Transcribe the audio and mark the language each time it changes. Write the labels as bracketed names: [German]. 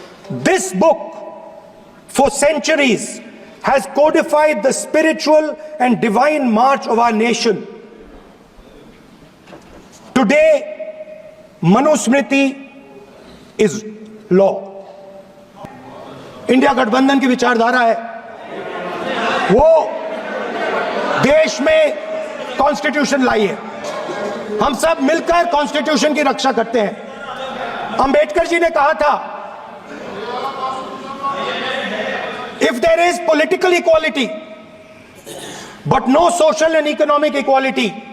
[English] This book, for centuries, has codified the spiritual and divine march of our nation. Today, Manusmriti is law. [Hindi] India गठबंधन की विचारधारा है, वो देश में कॉन्स्टिट्यूशन लाई है। हम सब मिलकर कॉन्स्टिट्यूशन की रक्षा करते हैं। अंबेडकर जी ने कहा था, [English] if there is political equality but no social and economic equality,